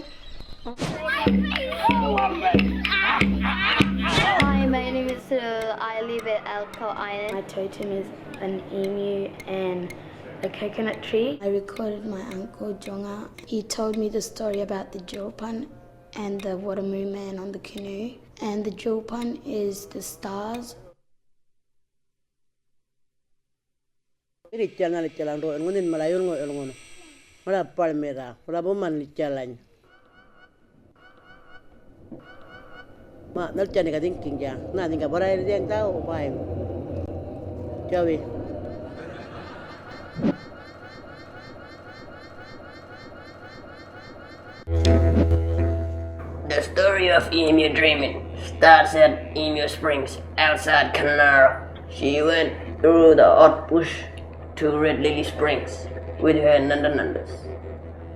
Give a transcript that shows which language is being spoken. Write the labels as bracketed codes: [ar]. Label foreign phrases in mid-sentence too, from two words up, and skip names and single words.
[en] Hi, my name is I live at Alco Island. My totem is an emu and a coconut tree. I recorded my uncle Jonga. He told me the story about the Jilpan and the water moon man on the canoe. And the Jilpan is the stars. Ma nal chani ka ding king ja na ding ka barai ding tao pai chawi The story of Emu Dreaming starts at Emu Springs outside Canara. She went through the odd bush to Red Lily Springs with her Nandanandas.